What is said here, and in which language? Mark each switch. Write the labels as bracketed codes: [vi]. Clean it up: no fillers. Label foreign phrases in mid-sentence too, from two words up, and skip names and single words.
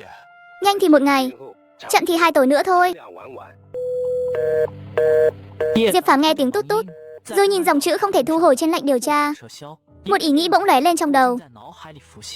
[zh] 有消息。 [vi] Nhanh thì một ngày. [zh] 今后 [vi] Chậm thì 2 tối nữa thôi. [zh] 这样玩玩。 [vi] Diệp Phàm nghe tiếng tút tút, rồi nhìn dòng chữ không thể thu hồi trên lệnh điều tra. [zh] 撤销。 [vi] Một ý nghĩ bỗng lóe lên trong đầu. [zh] 在脑海里浮现。